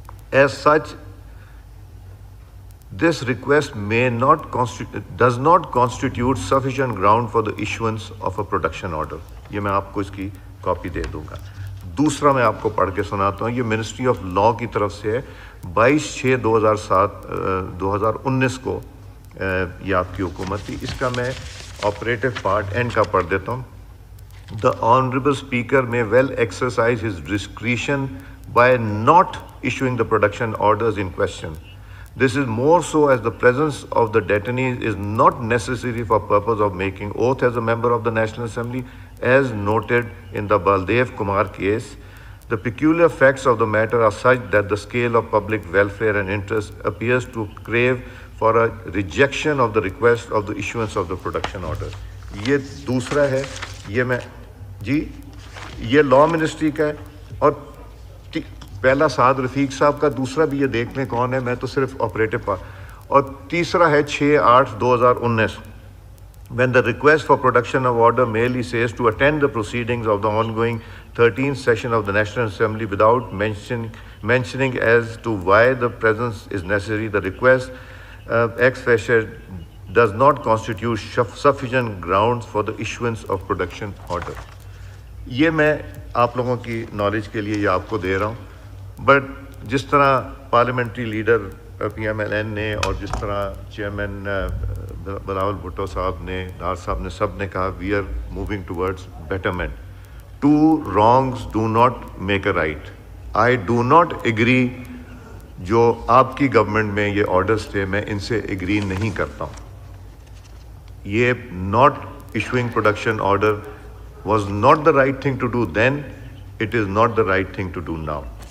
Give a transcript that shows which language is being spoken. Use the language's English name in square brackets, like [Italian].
[English] As such this request does not constitute sufficient ground for the issuance of a production order. [Urdu] یہ میں آپ کو اس کی copy دے دوں گا. دوسرا میں آپ کو پڑھ کے سناتا ہوں, یہ منسٹری آف لاء کی طرف سے ہے, 22/6/2019 کو یہ آپ کی حکومت تھی. اس کا میں آپریٹو پارٹ اینڈ کا پڑھ دیتا ہوں. [English] The Honorable Speaker may well exercise his discretion by not issuing the production orders in question. This is more so as the presence of the detainees is not necessary for purpose of making oath as a member of the National Assembly, as noted in the Baldev Kumar case. The peculiar facts of the matter are such that the scale of public welfare and interest appears to crave for a rejection of the request of the issuance of the production order. [Urdu] یہ دوسرا ہے, یہ میں جی یہ لا ministry کا ہے, اور پہلا سعد رفیق صاحب کا, دوسرا بھی یہ دیکھ لیں کون ہے, میں تو صرف آپریٹو پارٹ. اور تیسرا ہے [English] 6/8/2019 when the request for production of order merely says to attend the proceedings of the ongoing 13th session of the National Assembly without mentioning as to why the presence is necessary. The request ex facie does not constitute sufficient grounds for the issuance of production order. [Urdu] یہ میں آپ لوگوں کی knowledge کے لیے یہ آپ کو دے رہا ہوں. بٹ جس طرح پارلیمنٹری لیڈر PMLN نے اور جس طرح چیئرمین بلاول بھٹو صاحب نے, ڈار صاحب نے, سب نے کہا [English] We are moving towards betterment. 2 wrongs do not make a right. I do not agree. [Urdu] جو آپ کی گورنمنٹ میں یہ آرڈرز تھے میں ان سے ایگری نہیں کرتا ہوں. یہ [English] not issuing production order was not the right thing to do then. It is not the right thing to do now.